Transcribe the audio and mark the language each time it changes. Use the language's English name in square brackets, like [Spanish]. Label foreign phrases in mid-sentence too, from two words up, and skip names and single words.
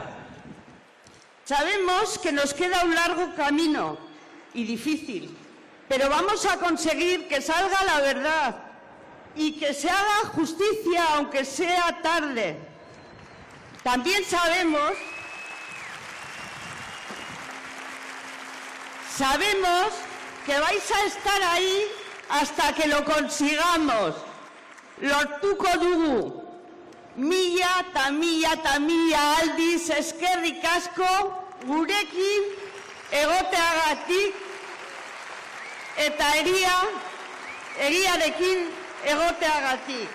[Spanish] Sabemos que nos queda un largo camino y difícil, pero vamos a conseguir que salga la verdad y que se haga justicia aunque sea tarde. También sabemos que vais a estar ahí hasta que lo consigamos. [Basque] Lortuko dugu. Mila ta mila aldiz eskerrik asko gurekin egoteagatik eta egiarekin egoteagatik.